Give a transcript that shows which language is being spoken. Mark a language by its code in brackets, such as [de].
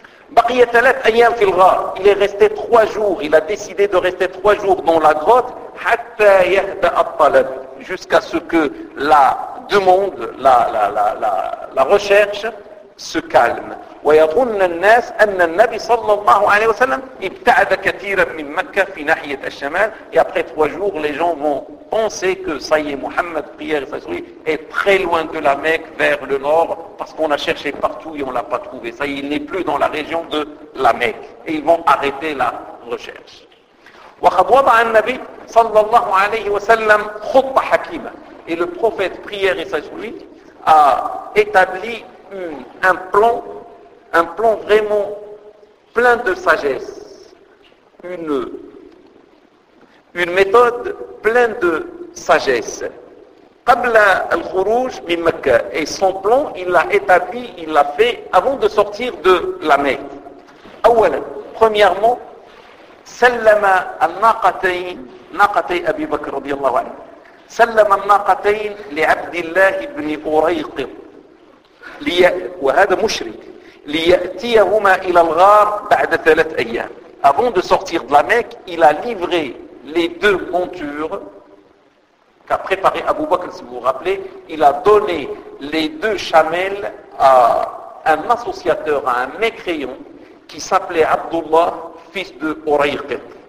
[ar] Baqiyatalat ayam filra, [fr] il est resté 3 jours, il a décidé de rester 3 jours dans la grotte, [ar] hatta yahda at-talab, [fr] jusqu'à ce que la demande, la recherche se calme. [ar] ويظن الناس أن النبي صلى الله عليه وسلم ابتعد كثيرا من مكة في ناحية الشمال. [fr] Et après 3 jours, les gens vont penser que ça y est, Mohammed prière et sa est très loin de la Mecque vers le nord parce qu'on a cherché partout et on ne l'a pas trouvé. Ça y est, il n'est plus dans la région de la Mecque. Et ils vont arrêter la recherche. [ar] وقد وضع النبي صلى الله عليه وسلم خطة حكيمة. [fr] Et le prophète prière et sa a établi un plan vraiment plein de sagesse, une méthode pleine de sagesse. [ar] Qabla al-Khuruj min Makkah, [fr] et son plan, il l'a établi, il l'a fait avant de sortir de la Mecque. [ar] Awwalan, [fr] premièrement, [ar] sallama al-naqatayn, naqatay Abi Bakr radiallahu anhu, sallama al-naqatayn li'abdillah ibn Urayqib, wa hada mushrik. ليأتيهما إلى الغار بعد 3 أيام. [fr] Avant de sortir de la Mecque, il a livré les 2 montures qu'a préparé Abu Bakr, si vous vous rappelez. Il a donné les 2 chamelles à un associateur, à un mécréant qui s'appelait Abdullah, fils de Urayqib.